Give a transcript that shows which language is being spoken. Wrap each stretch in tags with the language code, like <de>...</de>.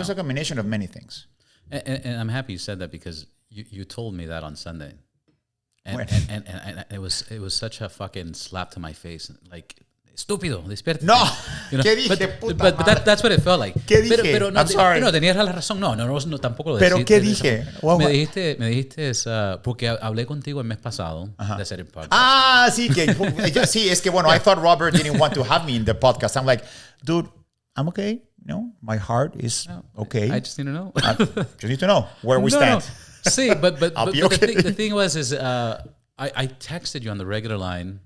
<en>It's a combination of many things. And I'm happy you said that because you told me that on Sunday. And it was such a fucking slap to my face. Like,</en> <es>estúpido, despiértate. No,</es> <en>you know?</en> <es>¿Qué dije, puta</es> <en>but that's what it felt like.</en> <es>¿Qué dije? Pero no,</es> <en>I'm sorry.</en> <es>No, tenías la razón. No, tampoco lo ¿Pero qué dije? Me dijiste porque hablé contigo el mes pasado de hacer el podcast. Ah, sí, sí, es que bueno,</es> <en>I thought Robert didn't want to have me in the podcast. I'm like, dude, I'm okay. No, my heart is okay. I just need to know. Just need to know where we stand. No. See, but I'll be okay. The thing was I texted you on the regular line.</en>